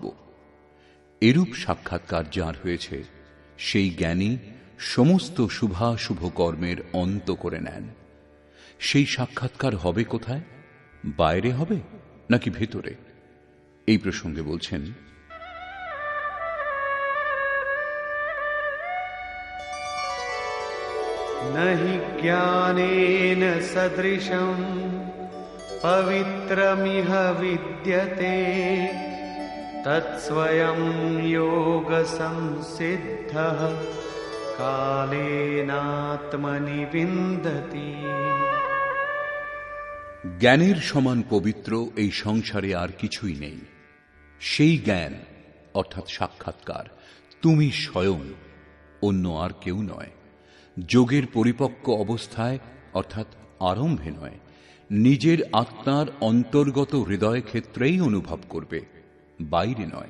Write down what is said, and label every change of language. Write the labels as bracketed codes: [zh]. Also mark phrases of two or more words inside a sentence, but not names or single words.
[bn] এরূপ সাক্ষাৎকার যার হয়েছে, সেই জ্ঞানী সমস্ত শুভাশুভ কর্মের অন্ত করে নেন। সেই সাক্ষাৎকার হবে কোথায়? বাইরে হবে নাকি ভেতরে? এই প্রসঙ্গে বলছেন, [sa] नहि ज्ञानेन सदृशं पवित्रमिह विद्यते तत्स्वयं योगसंसिद्धः कालेनात्मनि विन्दति। [bn] জ্ঞানের সমান পবিত্র এই সংসারে আর কিছুই নেই। সেই জ্ঞান অর্থাৎ সাক্ষাৎকার তুমি স্বয়ং, অন্য আর কেউ নয়। যোগের পরিপক্ক অবস্থায় অর্থাৎ আরম্ভে নয়, নিজের আত্মার অন্তর্গত হৃদয় ক্ষেত্রেই অনুভব করবে, বাইরে নয়।